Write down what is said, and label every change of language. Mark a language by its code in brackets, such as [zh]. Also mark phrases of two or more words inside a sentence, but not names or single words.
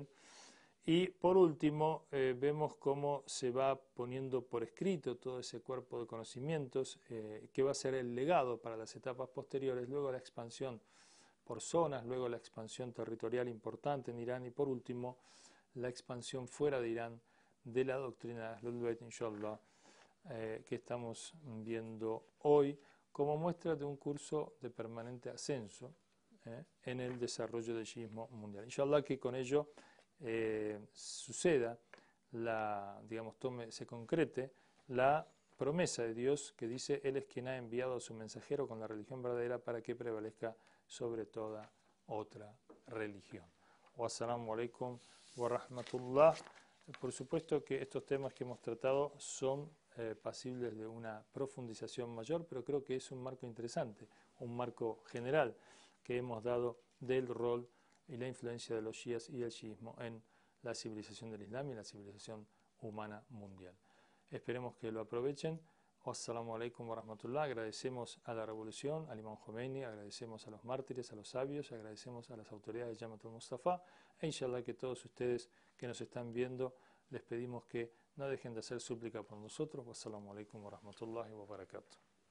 [es] Y por último, vemos cómo se va poniendo por escrito todo ese cuerpo de conocimientos que va a ser el legado para las etapas posteriores, luego la expansión por zonas, luego la expansión territorial importante en Irán y por último la expansión fuera de Irán de la doctrina de [ar] أهل البيت, [es] inshallah, que estamos viendo hoy como muestra de un curso de permanente ascenso en el desarrollo del shiismo mundial. Inshallah que con ello suceda, se concrete la promesa de Dios que dice: Él es quien ha enviado a su mensajero con la religión verdadera para que prevalezca sobre toda otra religión. [ar] والسلام عليكم ورحمة الله. [es] Por supuesto que estos temas que hemos tratado son pasibles de una profundización mayor, pero creo que es un marco interesante, un marco general que hemos dado del rol y la influencia de los shias y el shiismo en la civilización del Islam y la civilización humana mundial. Esperemos que lo aprovechen. [ar] والسلام عليكم ورحمة الله. [es] Agradecemos a la revolución, al Imam Khomeini, agradecemos a los mártires, a los sabios, agradecemos a las autoridades de Jamaat al-Mustafa e inshallah que todos ustedes que nos están viendo les pedimos que no dejen de hacer súplica por nosotros. [ar] والسلام عليكم ورحمة الله وبركاته.